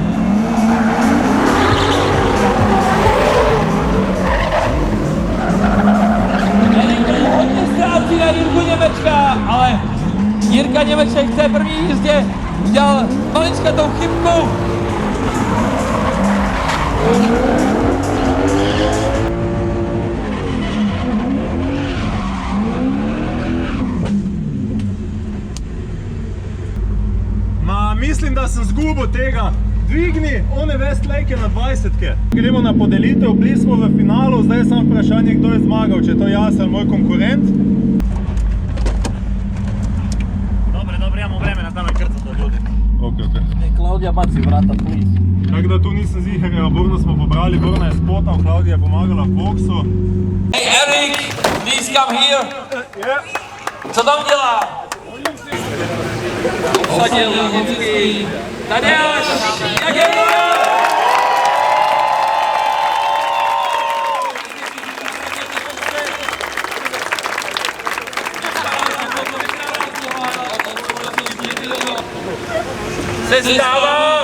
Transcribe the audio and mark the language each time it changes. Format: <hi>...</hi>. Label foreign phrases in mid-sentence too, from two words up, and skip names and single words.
<cs>Erik hodně ztrácí na Jirku Němečka, ale Jirka Němeček v té první jízdě udělal maličkatou chybku.</cs> <sl>Mislim, da sem zgubil tega. Dvigni one Westlake na 20-ke. Gremo na podelitev, bili smo v finalu, zdaj je samo vprašanje, kdo je zmagal, če je to jaz ali moj konkurent.</sl> <hr>Dobre, imamo vremena da nakrcati od ljudi. Ok. Klaudija baci vrata, please.</hr> <sl>Tako da tu nisem ziher, Borno smo pobrali, Borna je spotal, Klaudija je pomagala v boksu.</sl> <en>Hey Erik, please come here.</en> <cs>Co tam dělá? Obsadil Logický. Tadeáš, jak je to? Se stává!</cs>